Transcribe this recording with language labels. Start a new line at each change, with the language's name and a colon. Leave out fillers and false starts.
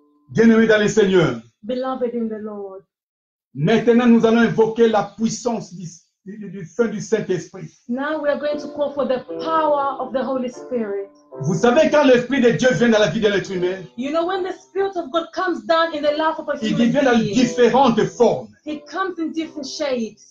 French: Bien-aimés dans le Seigneur.
English: Beloved in the Lord.
French: Maintenant, nous allons invoquer la puissance du feu du Saint-Esprit.
English: Now we are going to call for the power of the Holy Spirit.
French: Vous savez, quand l'Esprit de Dieu vient dans la vie de l'être humain,
English: you know, when the Spirit of God comes down in the life of a
French: il
English: human
French: vient dans
English: being,
French: différentes formes.
English: He comes in different shapes.